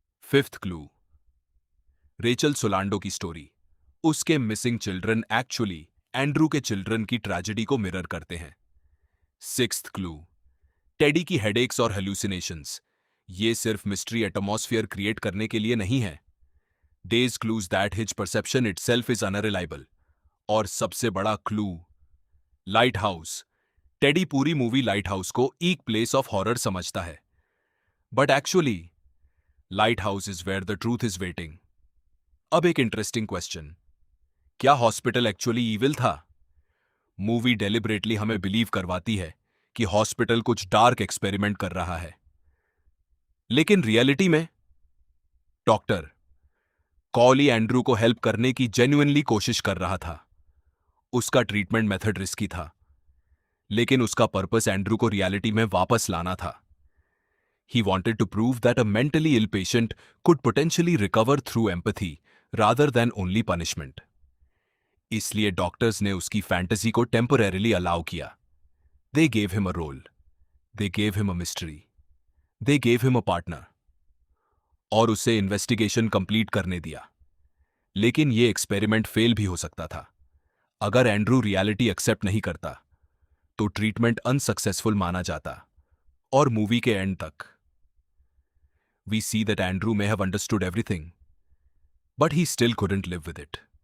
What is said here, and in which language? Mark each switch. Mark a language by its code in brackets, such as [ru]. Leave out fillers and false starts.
[hi] Fifth clue, Rachel सोलांडो की story. उसके missing children actually Andrew के चिल्ड्रन की ट्रेजेडी को मिरर करते हैं। सिक्स्थ क्लू, टेडी की हेडेक्स और हेलुसिनेशंस। ये सिर्फ मिस्ट्री एटमॉस्फेयर क्रिएट करने के लिए नहीं है। [en] These clues that his perception itself is unreliable। [hi] और सबसे बड़ा क्लू, लाइट हाउस। टेडी पूरी मूवी लाइट हाउस को एक प्लेस ऑफ हॉरर समझता है, [en] But actually light house is where the truth is waiting. [hi] अब एक इंटरेस्टिंग क्वेश्चन, क्या हॉस्पिटल एक्चुअली इविल था? मूवी डेलिबरेटली हमें बिलीव करवाती है कि हॉस्पिटल कुछ डार्क एक्सपेरिमेंट कर रहा है, लेकिन रियलिटी में डॉक्टर कॉली एंड्रू को हेल्प करने की जेन्युइनली कोशिश कर रहा था। उसका ट्रीटमेंट मेथड रिस्की था, लेकिन उसका पर्पस एंड्रू को रियलिटी में वापस लाना था। [en] He wanted to prove that a mentally ill patient could potentially recover through empathy rather than only punishment। [hi] इसलिए डॉक्टर्स ने उसकी फैंटेसी को टेम्परेरीली अलाउ किया। [en] They gave him a role, they gave him a mystery, they gave him a partner, [hi] और उसे investigation complete करने दिया। लेकिन यह एक्सपेरिमेंट फेल भी हो सकता था। अगर एंड्रू रियलिटी एक्सेप्ट नहीं करता तो ट्रीटमेंट अनसक्सेसफुल माना जाता और मूवी के एंड तक [en] We see that Andrew may have understood everything, but he still couldn't live with it।